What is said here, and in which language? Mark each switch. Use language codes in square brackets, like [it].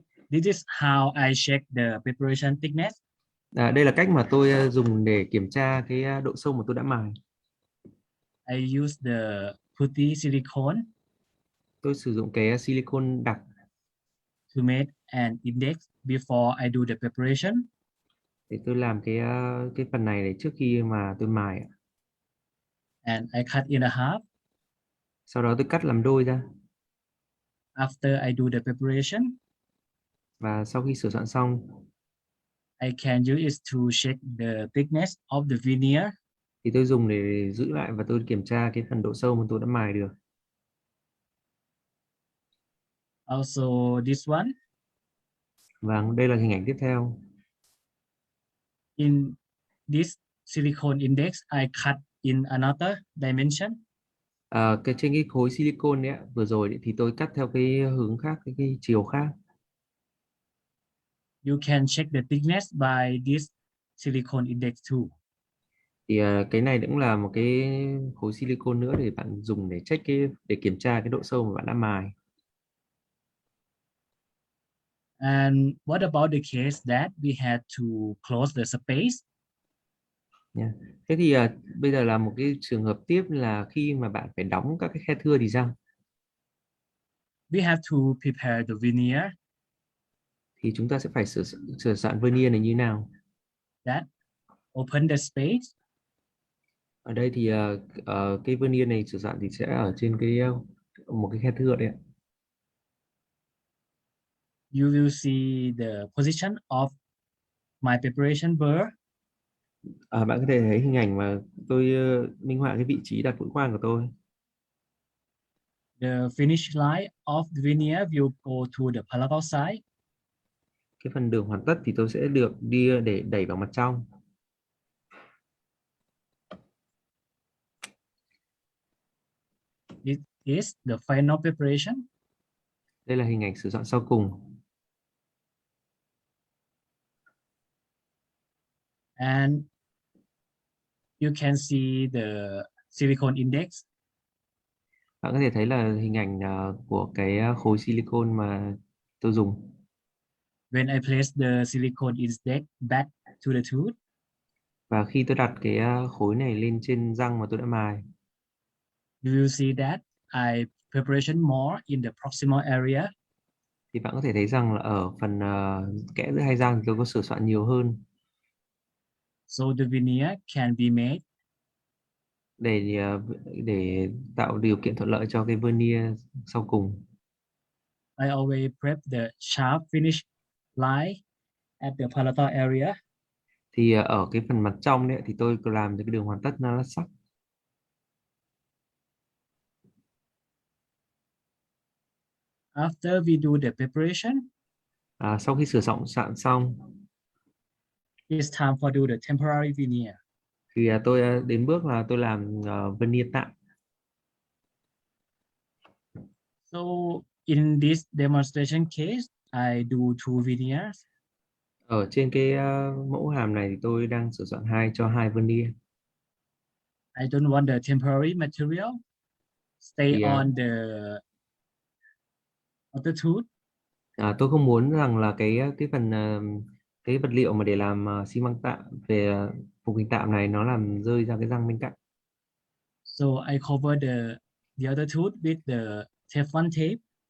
[en] this is how I check the preparation thickness. [vi] Đây là cách mà tôi dùng để kiểm tra cái độ sâu mà tôi đã mài. [en] I use the putty silicone [vi] Tôi sử dụng cái silicone đặc [en] to make an index before I do the preparation. [vi] để tôi làm cái phần này để trước khi mà tôi mài. [en] And I cut in a half [vi] Sau đó tôi cắt làm đôi ra. [en] after I do the preparation. [vi] Và sau khi sửa soạn xong [en] I can use it to check the thickness of the veneer. [vi] thì tôi dùng để giữ lại và tôi kiểm tra cái phần độ sâu mà tôi đã mài được. [en] Also this one. [vi] Và đây là hình ảnh tiếp theo. [en] In this silicone index, I cut in another dimension. [vi] Trên cái khối silicone ấy, vừa rồi ấy, thì tôi cắt theo cái hướng khác, cái chiều khác. [en] You can check the thickness by this silicone index too. [vi] Thì cái này cũng là một cái khối silicone nữa để bạn dùng để check để kiểm tra cái độ sâu mà bạn đã mài. [en] And what about the case that we had to close the space? [vi] Nha. Thế thì bây giờ là một cái trường hợp tiếp là khi mà bạn phải đóng các cái khe thưa thì sao? [en] We have to prepare the veneer [vi] Thì chúng ta sẽ phải sửa soạn vernier này như nào? [en] that open the space. [vi] Ở đây thì cái vernier này sửa soạn thì sẽ ở trên một cái khe thưa đấy ạ. [en] You will see the position of my preparation burr. [vi] Bạn có thể thấy hình ảnh mà tôi minh họa cái vị trí đặt mũi khoan của tôi. [en] The finish line of the veneer will go to the palatal side. [vi] Cái phần đường hoàn tất thì tôi sẽ được đi để đẩy vào mặt trong. [en] This is the final preparation. [vi] Đây là hình ảnh sửa soạn sau cùng. [en] And you can see the silicone index. [vi] Bạn có thể thấy là hình ảnh của cái khối silicone mà tôi dùng. [en] When I place the silicone index back to the tooth, [vi] Và khi tôi đặt cái khối này lên trên răng mà tôi đã mài [en] you will see that I preparation more in the proximal area. [vi] thì bạn có thể thấy rằng là ở phần kẽ giữa hai răng thì tôi có sửa soạn nhiều hơn [en] So the veneer can be made. [vi] Để tạo điều kiện thuận lợi cho cái vernier sau cùng. [en] I always prep the sharp finish line at the palatal area. [vi] Thì ở cái phần mặt trong đấy thì tôi có làm cho cái đường hoàn tất nó sắc. [en] After we do the preparation, [vi] Sau khi sửa soạn xong [en] it's time for do the temporary veneer. [vi] thì tôi đến bước là tôi làm vernier tạm. [en] So in this demonstration case, I do two veneers. [vi] Ở trên cái mẫu hàm này thì tôi đang sửa soạn cho hai vernier. [en] I don't want the temporary material stay [vi] Thì [en] on the tooth. [vi] tôi không muốn rằng là cái phần cái vật liệu mà để làm xi măng tạm về phục hình tạm này nó làm rơi ra cái răng bên cạnh. [en] So I cover the other tooth with the Teflon tape.